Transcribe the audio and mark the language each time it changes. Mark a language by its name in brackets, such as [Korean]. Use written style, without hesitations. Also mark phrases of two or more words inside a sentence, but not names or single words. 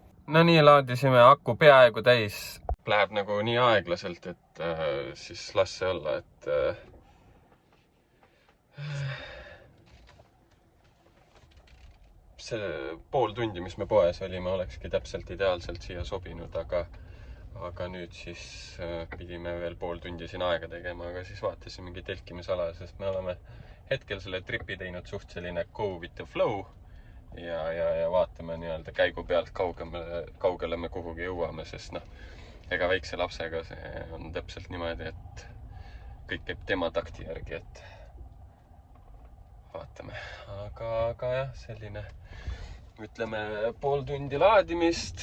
[Estonian] no nii, laadisime aku peaaegu täis. Läheb nagu nii aeglaselt, et siis las see olla, et see pool tundi, mis me poes olime, olekski täpselt ideaalselt siia sobinud, aga nüüd siis pidime veel pool tundi siin aega tegema, aga siis vaatasimegi telkimisala, sest me oleme hetkel selle tripi teinud suht selline [English] go with the flow [Estonian] ja vaatame nii-öelda käigu pealt kaugele me kuhugi jõuame, sest noh, ega väikse lapsega see on täpselt niimoodi, et kõik käib tema takti järgi, et vaatame. Aga jah, selline, ütleme, pool tundi laadimist.